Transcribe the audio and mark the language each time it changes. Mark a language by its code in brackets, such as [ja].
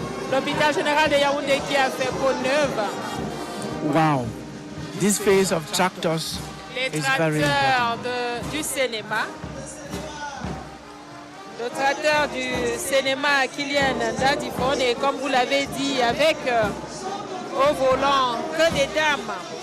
[fr] L'hôpital général de Yaoundé qui a fait peau neuve. [en] Wow, this phase of tractors is very important. [fr] Du cinéma. Le tracteur du cinéma Kylian Dadifone, et comme vous l'avez dit, avec au volant, que des dames.